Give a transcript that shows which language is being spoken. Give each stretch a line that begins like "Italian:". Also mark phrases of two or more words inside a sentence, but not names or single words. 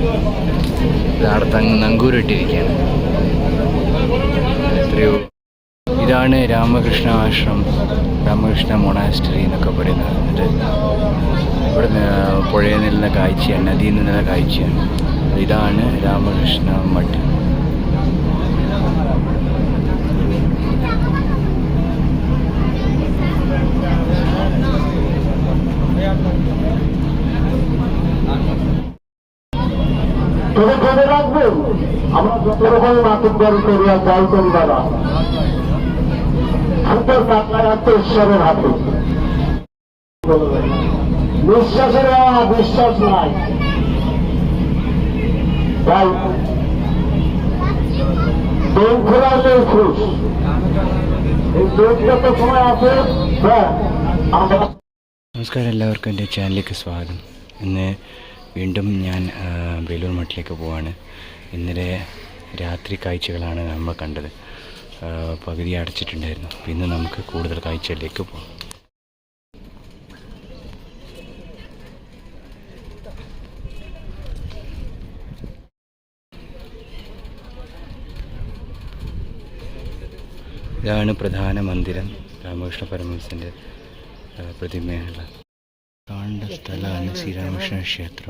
Malayalam: ഇതവിടെ നങ്കൂരിട്ടിരിക്കുകയാണ്. എത്രയോ ഇതാണ് രാമകൃഷ്ണ ആശ്രമം, രാമകൃഷ്ണ മൊണാസ്ട്രി എന്നൊക്കെ പറയുന്നത്. എന്നിട്ട് ഇവിടെ പുഴയിൽ നിന്നുള്ള കാഴ്ചയാണ്, നദിയിൽ നിന്നുള്ള കാഴ്ചയാണ്. ഇതാണ് രാമകൃഷ്ണ മഠ്.
Bangla: মনে রাখবেন, আমরা যত রকম নাটকদারি করি আর যাই করি দাদা, সুন্দর কাটলায় আত্মঈশ্বরের হাতে। নিঃশ্বাসের বিশ্বাস নাই, তাই দোল খোলালে খুশ। এই দোল যত সময় আছে আমরা.
Malayalam: നമസ്കാരം, എല്ലാവർക്കും എൻ്റെ ചാനലിലേക്ക് സ്വാഗതം. ഇന്ന് വീണ്ടും ഞാൻ വേലൂർ മഠത്തിലേക്ക് പോവാണ്. ഇന്നലെ രാത്രി കാഴ്ചകളാണ് നമ്മൾ കണ്ടത്. പകുതി അടച്ചിട്ടുണ്ടായിരുന്നു. ഇന്ന് നമുക്ക് കൂടുതൽ കാഴ്ചകളിലേക്ക് പോകാം. ഇതാണ് പ്രധാന മന്ദിരം, രാമകൃഷ്ണ പരമഹംസൻ്റെ പ്രതിമയുള്ള കാണേണ്ട സ്ഥലമാണ് ശ്രീരാമകൃഷ്ണ ക്ഷേത്രം.